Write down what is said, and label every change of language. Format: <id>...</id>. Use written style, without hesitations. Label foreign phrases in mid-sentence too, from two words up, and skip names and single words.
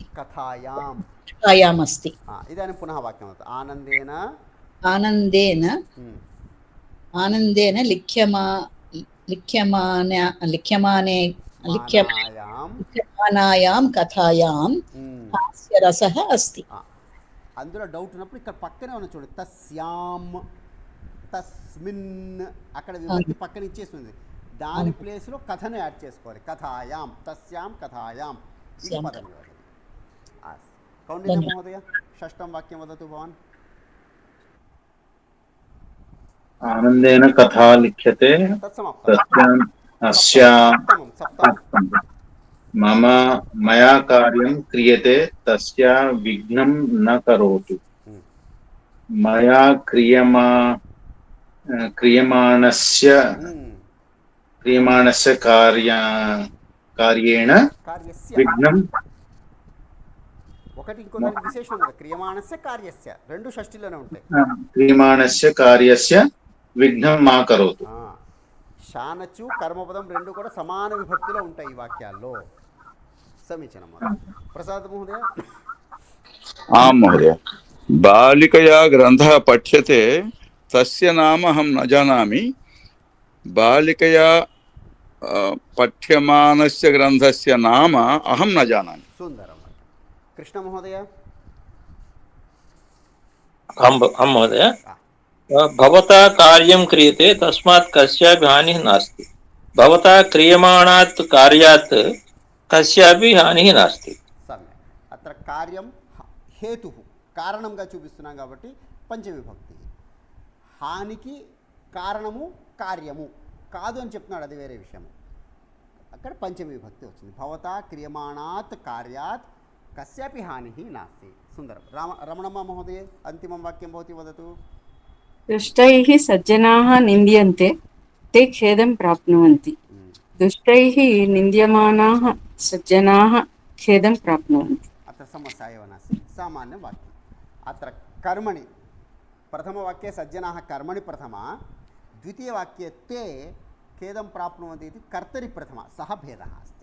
<sa>कथायाम् अस्ति. इदानीं पुनः वाक्यं वदतु. आनन्देन आनन्देन लिख्यमानायां कथायां हास्यरसः अस्ति.</sa> <te>అందులో డౌట్ ఉన్నప్పుడు ఇక్కడ పక్కనే ఉన్న చూడండి, తస్యాం తస్మిన్ అక్కడ విభక్తి పక్కన ఇచ్చేస్తుంది. దాని ప్లేస్లో కథను యాడ్ చేసుకోవాలి.</te> <sa>కథాయాం తస్యాం కథాయాం इति स्यां पदमिव भगिनि। अस्तु कौण्डिन्यमहोदय षष्ठं वाक्यं वदतु भवान्। आनन्देन कथा लिख्यते तत्समाप्तं तस्याम् अस्या सप्तमं मम मया कार्यं क्रियते तस्य विघ्नं न करोतु। मया क्रियमाणस्य कार्येण कार्यस्य विघ्नं</sa> <te>ఒకటి ఇంకో దానికి విశేషణం ఉంది</te> <sa>క్రియమాణస్య కార్యస్య</sa> <te>రెండు షష్ఠిలోనే ఉంటాయి.</te> <sa>క్రియమాణस्य कार्यस्य విఘ్నం మా కరోతు.</sa> <te>శానచు కర్మపదం రెండు కూడా సమాన విభక్తిలో ఉంటాయి ఈ వాక్యాల్లో.</te> <sa>समीचीनं प्रसाद महोदय। आं महोदय। बालिकया ग्रन्थः पठ्यते तस्य नाम अहं न जानामि। बालिकया पठ्यमानस्य ग्रन्थस्य नाम अहं न जानामि। सुन्दरं। कृष्ण महोदय। आं महोदय। भवता कार्यं क्रियते तस्मात् कस्यापि हानिः नास्ति। भवता क्रियमाणात् कार्यात् कस्यापि हानिः नास्ति। सम्यक्। अत्र कार्यं हेतुः कारणंगा</sa> <te>చూపిస్తున్నాం కాబట్టి పంచవిభక్తి. హానికి కారణము కార్యము కాదు అని చెప్తున్నాడు, అది వేరే విషయం. అక్కడ పంచమి విభక్తి వచ్చింది.</te> <sa>భవతా క్రియమాణాత్ కార్యాత్ కస్యాపి హానిః నాస్తి. సుందరం. రమణమ్మ మహోదయ అంతిమం వాక్యం భవతి వదతు। दुष्टैः सज्जनाः निन्द्यन्ते ते खेदं प्राप्नुवन्ति। दुष्टैः निन्द्यमानाः सज्जनाः खेदं प्राप्नुवन्ति। अत्र समस्या एव नास्ति, सामान्यं वाक्यम्। अत्र कर्मणि प्रथमवाक्ये सज्जनाः कर्मणि प्रथमा, द्वितीयवाक्ये ते खेदं प्राप्नुवन्ति इति कर्तरि प्रथमा, सः भेदः अस्ति।</sa>